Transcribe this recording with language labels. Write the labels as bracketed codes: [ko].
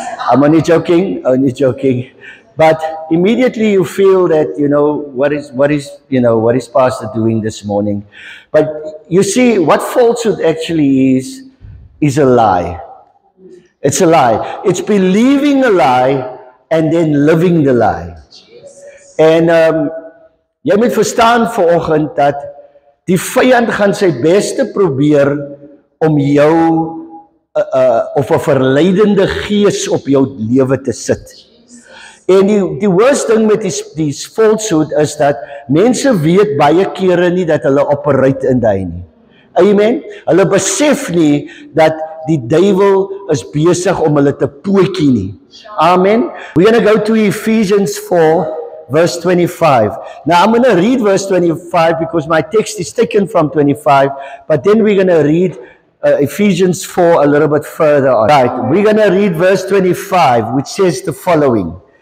[en] I'm only joking, But immediately you feel that, what is pastor doing this morning? But you see, what falsehood actually is a lie. It's a lie. It's believing a lie and then living the lie. [af] En jy moet verstaan vanoggend dat die vyand gaan sy beste probeer om jou of 'n verleidende gees op jou lewe te sit. En die worst ding met die falsehood is dat mense weet baie kere nie dat hulle operate in daai nie. Amen. Hulle besef nie dat die duiwel is besig om hulle te pootjie nie. Amen. [en] We're going to go to Ephesians 4 verse 25. Now I'm going to read verse 25 because my text is taken from 25, but then we're going to read Ephesians 4 a little bit further on. Right, we're going to read verse 25, which says the following.